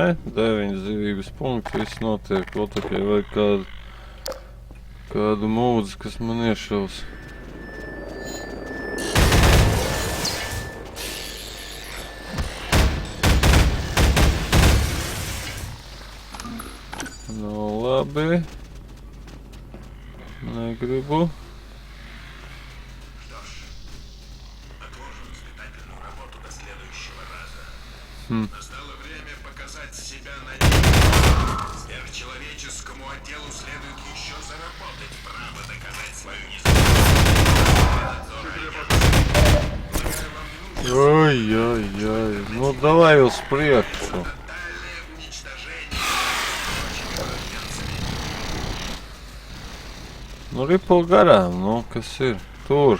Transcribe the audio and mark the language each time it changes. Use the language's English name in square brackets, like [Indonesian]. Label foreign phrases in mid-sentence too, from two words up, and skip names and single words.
[Latvian] 9 dzīvības punkti, viss notiek. Vēl tikai vajag kādu mūdzi, kas man iešaus. Nu, labi. Negribu. [Russian] Настало время показать себя на деле. Сверхчеловеческому отделу следует еще заработать право доказать свою независимость. Ой-ой-ой. Ну, давай [Latvian] uz priekšu. Nu, ripo garām, nu, kas ir? Tur.